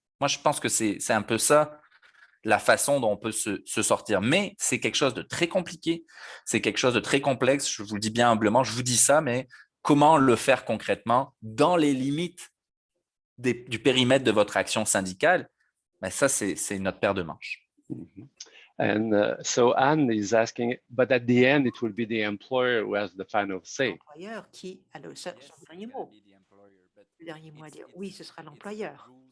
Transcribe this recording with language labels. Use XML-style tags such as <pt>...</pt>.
<fr>Moi, je pense que c'est un peu ça la façon dont on peut se sortir. Mais c'est quelque chose de très compliqué, c'est quelque chose de très complexe. Je vous le dis bien humblement, je vous dis ça, mais comment le faire concrètement dans les limites du périmètre de votre action syndicale? Ben ça, c'est notre paire de manches. Mm-hmm.</fr> <en>And so Anne is asking, but at the end, it will be the employer who has the final say.</en> <fr>L'employeur qui a son dernier mot. Le dernier mot à dire, oui, ce sera l'employeur.</fr>